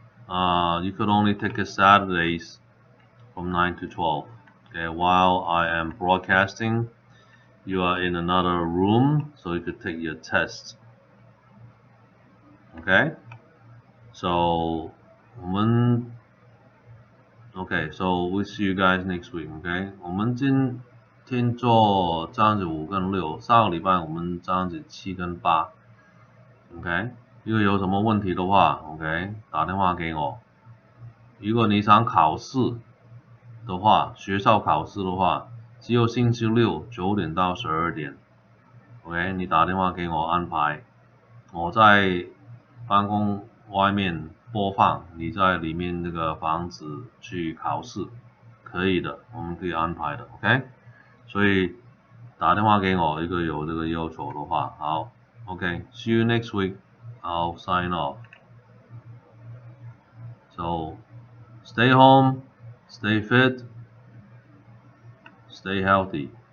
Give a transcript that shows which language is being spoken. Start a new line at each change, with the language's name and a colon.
English: You could only take it Saturdays from 9 to 12, okay. While I am broadcasting, you are in another room, so you could take your test, okay. So
Chinese: 我们
English: Okay, so we'll see you guys next week.
Chinese: Okay， 我们今天做这样子5跟6，上个礼拜我们这样子7跟8。 OK， 如果有什么问题的话 ，OK， 打电话给我。如果你想考试的话，学校考试的话，只有星期六9点到12点。 OK， 你打电话给我安排，我在办公外面播放，你在里面那个房子去考试，可以的，我们可以安排的 ，OK。所以打电话给我，如果有这个要求的话，好 ，OK，
English: see you next week. I'll sign off. So stay home, stay fit, stay healthy.